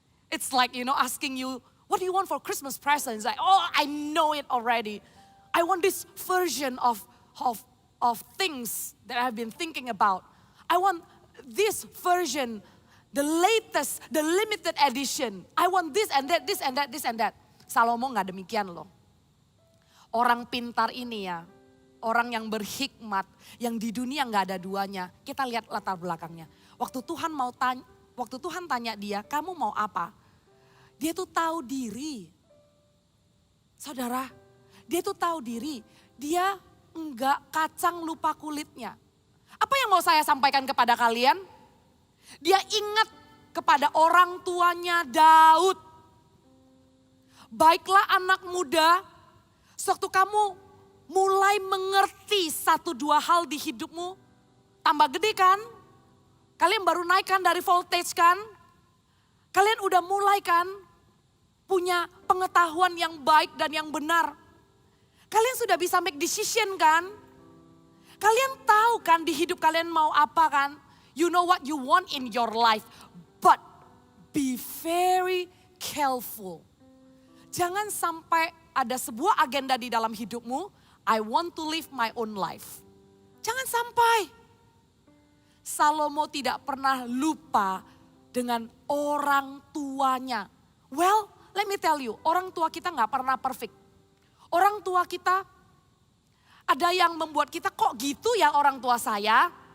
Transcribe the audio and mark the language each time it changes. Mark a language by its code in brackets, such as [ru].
[en] It's like asking you, what do you want for Christmas presents? Like, oh, I know it already. I want this version of things that I've been thinking about. I want this version, the latest, the limited edition. I want this and that, this and that, this and that. [id] Salomo nggak demikian loh. Orang pintar ini ya, orang yang berhikmat, yang di dunia nggak ada duanya. Kita lihat latar belakangnya. Waktu Tuhan tanya dia, kamu mau apa? Dia tuh tahu diri. Saudara, dia tuh tahu diri. Dia enggak kacang lupa kulitnya. Apa yang mau saya sampaikan kepada kalian? Dia ingat kepada orang tuanya Daud. Baiklah anak muda, sewaktu kamu mulai mengerti satu dua hal di hidupmu, tambah gede kan? Kalian baru naik kan dari voltage kan? Kalian udah mulai kan? Punya pengetahuan yang baik dan yang benar. Kalian sudah bisa [en] make decision [id] kan? Kalian tahu kan di hidup kalian mau apa kan? [en] You know what you want in your life. But be very careful. [id] Jangan sampai ada sebuah agenda di dalam hidupmu. [en] I want to live my own life. [id] Jangan sampai. Salomo tidak pernah lupa dengan orang tuanya. [en] Well, let me tell you, [id] orang tua kita gak pernah perfect. Orang tua kita, ada yang membuat kita kok gitu ya orang tua saya.